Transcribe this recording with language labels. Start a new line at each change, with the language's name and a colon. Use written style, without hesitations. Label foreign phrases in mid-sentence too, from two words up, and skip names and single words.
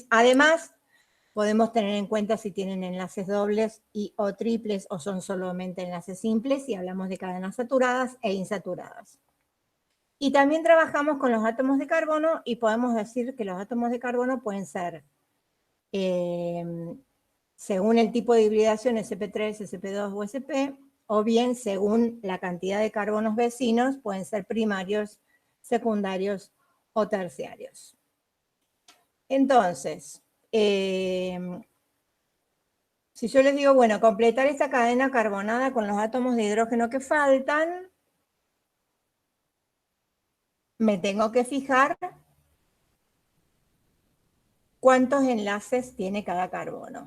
Spanish: Además, podemos tener en cuenta si tienen enlaces dobles y o triples o son solamente enlaces simples, y hablamos de cadenas saturadas e insaturadas. Y también trabajamos con los átomos de carbono y podemos decir que los átomos de carbono pueden ser, según el tipo de hibridación, sp3, sp2 o sp, o bien según la cantidad de carbonos vecinos, pueden ser primarios, secundarios o terciarios. Entonces, si yo les digo, bueno, completar esta cadena carbonada con los átomos de hidrógeno que faltan, me tengo que fijar cuántos enlaces tiene cada carbono.